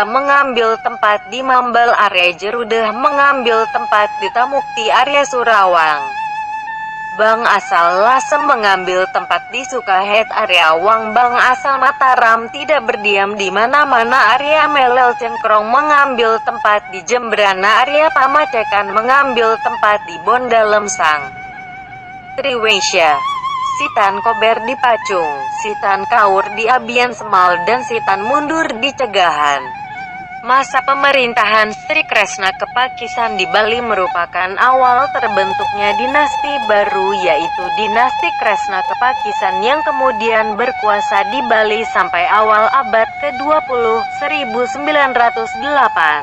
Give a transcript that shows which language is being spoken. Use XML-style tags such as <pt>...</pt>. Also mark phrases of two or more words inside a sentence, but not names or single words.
<id>mengambil tempat di Mambal, Arya Jerudeh mengambil tempat di Tamukti, Arya Surawang Bang asal Lasem mengambil tempat di Sukahet, Arya Wang Bang asal Mataram tidak berdiam di mana-mana, Arya Melel Cengkrong mengambil tempat di Jembrana, Arya Pamacekan mengambil tempat di Bondalem Sang Triwensya, Sitan Kober di Pacung, Sitan Kaur di Abian Semal dan Sitan Mundur di Cegahan. Masa pemerintahan Sri Kresna Kepakisan di Bali merupakan awal terbentuknya dinasti baru, yaitu dinasti Kresna Kepakisan yang kemudian berkuasa di Bali sampai awal abad ke-20, 1908.</id>